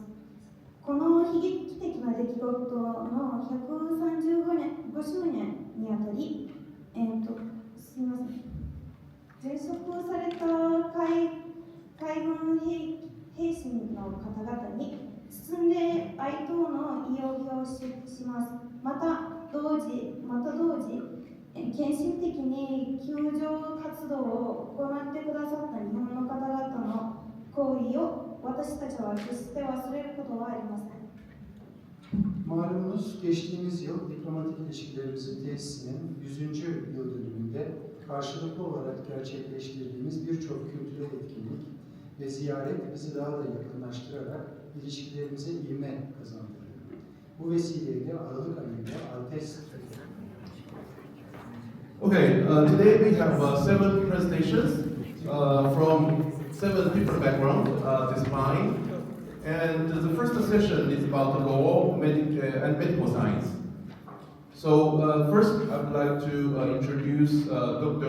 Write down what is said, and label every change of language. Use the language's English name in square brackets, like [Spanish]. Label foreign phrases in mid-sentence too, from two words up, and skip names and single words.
[Japanese] この悲劇的な出来事の135周年にあたり、すみません、殉職された海軍兵士の方々に包んで哀悼の意を表します。また同時、献身的に救助活動を行ってくださった日本の方々の行為を私たちは決して忘れることはありません。 [Turkish] Malumunuz geçtiğimiz yıl diplomatik ilişkilerimizin tesisinin 100. yıl dönümünde karşılıklı olarak gerçekleştirdiğimiz birçok kültürel etkinlik ve ziyaret bizi daha da yakınlaştırarak ilişkilerimize ivme kazandırıyor. Bu vesileyle Aralık ayında Altes [English] Okay, today we have 7 presentations from 7 different backgrounds this fine. And the first session is about the law and medical science. So first I would like to introduce Dr.